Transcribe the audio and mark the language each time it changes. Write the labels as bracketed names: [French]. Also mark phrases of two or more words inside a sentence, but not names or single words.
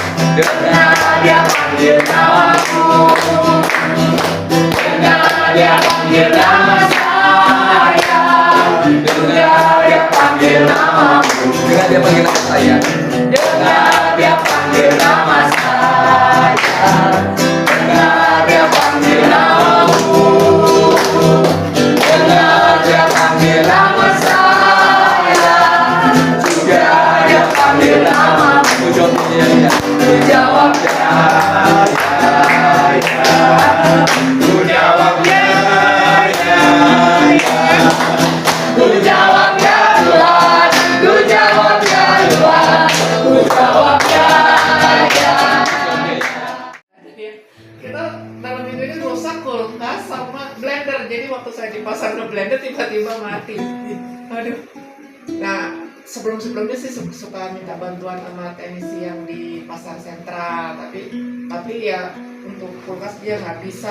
[Indonesian] Dengar dia panggil namaku, dengar dia panggil nama saya, dengar dia panggil namamu, dengar dia panggil nama saya, dengar dia panggil nama saya, dengar dia panggil namamu, dengar dia panggil nama saya, juga dia panggil namamu. Ku jawab ya, ku jawab ya, ku jawab ya Tuhan, ku jawab ya Tuhan, ku jawab ya. Kita dalam minggu ini rusak kulkas sama blender. Jadi waktu saya dipasang ke blender tiba-tiba mati. Aduh. Nah, sebelumnya sih suka minta bantuan sama teknisi yang di pasar sentral, tapi ya untuk kulkas dia nggak bisa.